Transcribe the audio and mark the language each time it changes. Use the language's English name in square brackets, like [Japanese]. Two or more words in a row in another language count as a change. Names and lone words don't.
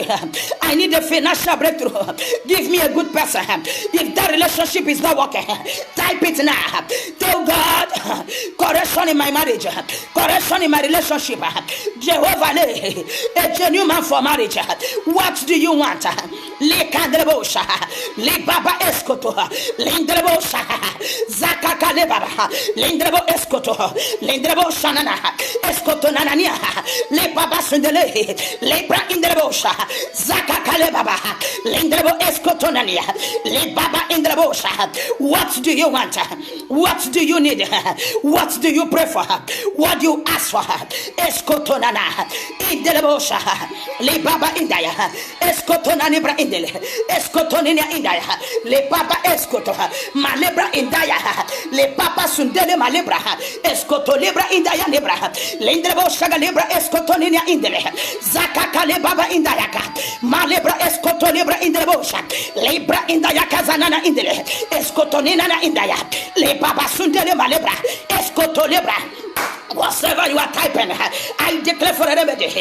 [English] I need a financial breakthrough. Give me a good person. If that relationship is not working, type it now. Tell God, correction in my marriage. Correction in my relationship. Jehovah, a genuine man for marriage. What do you want? Lekandrebosha, Lebaba Escoto, Lindrebosha, Zakaka Lebaba, Lindrebo Escoto, Lindrebosha Nana, Escoto Nanania, Lebaba Sundele, Lebra Indrebosha, Zakaka Lebaba, Lindrebo Escoto Nania, Lebaba Indrebosha. What do you want? What do you need? What do you pray for? What do you ask for? Escoto Nana, Indrebosha, Lebaba Indaya, Escoto Nanibra Indele, Escoto Nina Indaya, Le Papa Escoto, Malebra Indaya, Le Papa Sundele Malebra, Escoto Libra Indaya Libra, Lindrebo Shaga Libra Escoto Nina Indele, Zakaka Le Baba Indayaka, Malebra Escoto Libra Indrebosha, Libra Indayaka Zanana Indele, Escoto Nina Indaya, Le Papa Sundele Malebra, Escoto Libra. Whatever you are typing, I declare for a remedy.